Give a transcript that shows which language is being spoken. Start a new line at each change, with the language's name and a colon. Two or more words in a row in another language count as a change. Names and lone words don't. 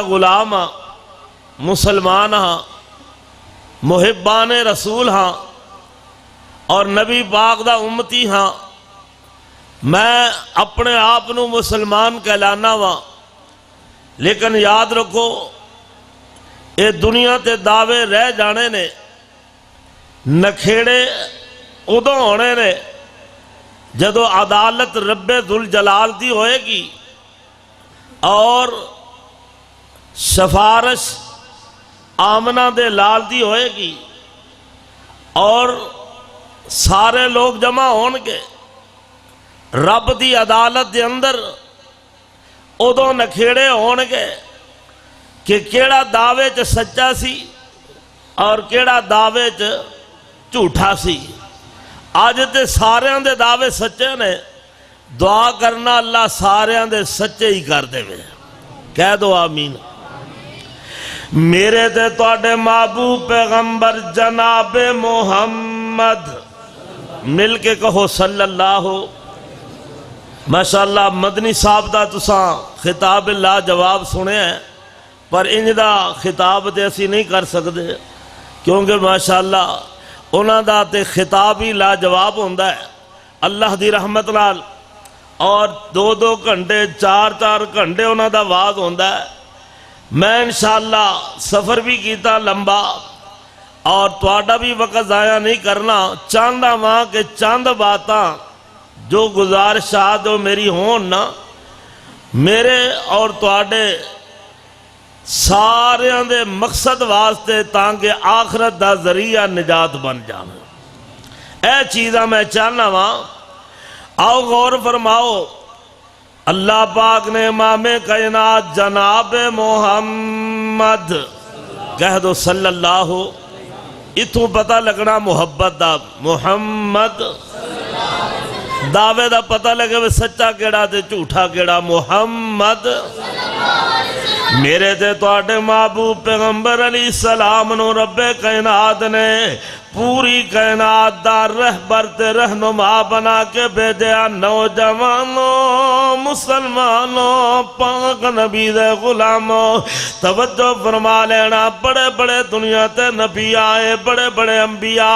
Punjabi: غلام ہاں، مسلمان ہاں، محبان رسول ہاں اور نبی پاک دا امتی ہاں، میں اپنے آپ نو مسلمان کہلانا وا، لیکن یاد رکھو اے دنیا تے دعوے رہ جانے نے، نکھیڑے ادوں ہونے نے جدو عدالت رب ذوالجلال دی ہوئے گی اور سفارش آمنہ دے لال دی ہوئے گی اور سارے لوگ جمع ہون گے رب دی عدالت دے اندر، ادوں نکھیڑے ہون گے کہ کیڑا دعوے چ سچا سی اور کیڑا دعوے چ جھوٹا سی۔ آج تے ساریاں دے دعوے سچے نے، دعا کرنا اللہ ساریاں دے سچے ہی کر دے، کہہ دو آمین۔ میرے تے تواڈے محبوب پیغمبر جناب محمد، مل کے کہو
Arabic: صلی اللہ۔
Punjabi: ماشاءاللہ مدنی صاحب دا تساں خطاب لا جواب سنے ہیں، پر انج دا خطاب تے اسی نہیں کر سکتے کیونکہ ماشاءاللہ انہاں دا تے خطاب ہی لا جواب ہوندا ہے اللہ دی رحمت نال، اور 2 گھنٹے 4 گھنٹے انہاں دا واز ہوندا ہے۔ میں انشاءاللہ سفر بھی کیتا لمبا اور تواڈا بھی وقت ضائع نہیں کرنا، چاہندا وہاں کہ چند باتاں جو گزارشات جو میری ہون نا میرے اور تواڈے ساریاں دے مقصد واسطے تاکہ آخرت دا ذریعہ نجات بن جانا، اے چیزاں میں چاہنا وا۔ آؤ غور فرماؤ، اللہ پاک نے امام کائنات جناب محمد، کہہ دو
Arabic: صلی اللہ،
Punjabi: اتھوں پتہ لگنا محبت دا، محمد دعوے دا پتہ لگے وہ سچا کیڑا تے جھوٹا کیڑا، محمد۔ میرے تے تواڈے محبوب پیغمبر
Arabic: علیہ السلام
Punjabi: نو رب کائنات نے پوری کائنات دا رہبر تے رہنما بنا کے بھیجیا۔ نوجوانوں، مسلمانوں، پاک نبی دے غلاموں، توجہ فرما لینا، بڑے بڑے دنیا تے نبی آئے، بڑے بڑے انبیاء